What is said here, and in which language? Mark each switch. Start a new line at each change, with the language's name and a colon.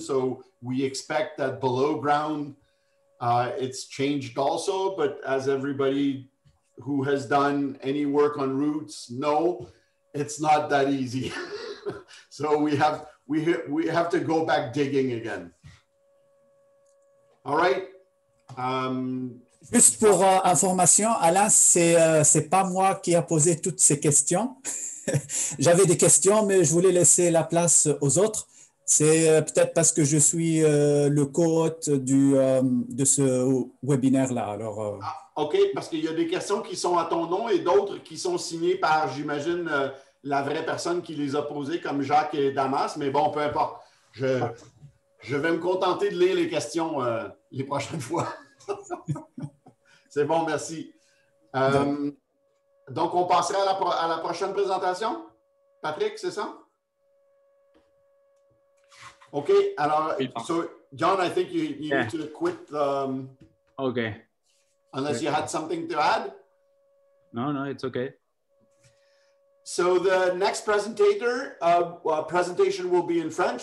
English: So we expect that below ground, it's changed also. But as everybody who has done any work on roots know, it's not that easy. So we have to go back digging again. All right.
French: Juste pour information, Alain, c'est pas moi qui a posé toutes ces questions. J'avais des questions, mais je voulais laisser la place aux autres. C'est peut-être parce que je suis le co-hôte de ce webinaire-là. Alors, OK, parce qu'il y a des questions qui sont à ton nom et d'autres qui sont signées par, j'imagine, la vraie personne qui les a posées, comme Jacques et Damas. Mais bon, peu importe. Je vais me contenter de lire les questions les prochaines fois. C'est bon, merci. Donc, on passerait à la prochaine présentation. Patrick, c'est ça? OK. Alors,
English: so, John, I think you need to quit. Okay. Unless you had something to add? No, it's okay. So the next presentation will be in French.